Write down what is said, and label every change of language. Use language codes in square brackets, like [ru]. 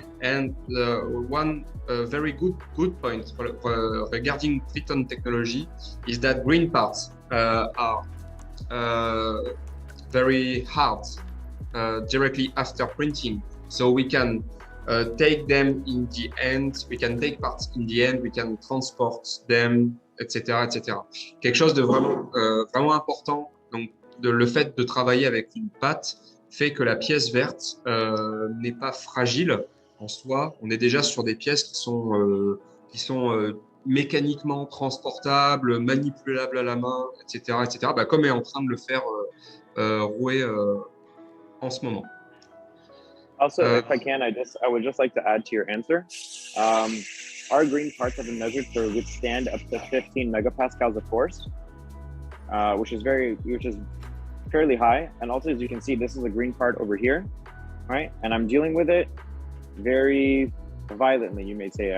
[en] And one very good point regarding Triton technology is that green parts are very hard directly after printing. So we can take them in the end, we can take parts in the end, we can transport them, etc., etc. [fr] Quelque chose de vraiment important. Donc, le fait de travailler avec une pâte fait que la pièce verte n'est pas fragile en soi. On est déjà sur des pièces qui sont mécaniquement transportables, manipulables à la main, etc., etc. Bah, comme est en train de le faire Roué en ce moment. [en] Also, if I can, I would just like to add to your answer. Our green parts have been measured to withstand up to 15 megapascals of force, which is fairly high. And also, as you can see, this is a green part over here, right? And I'm dealing with it very violently, you may say.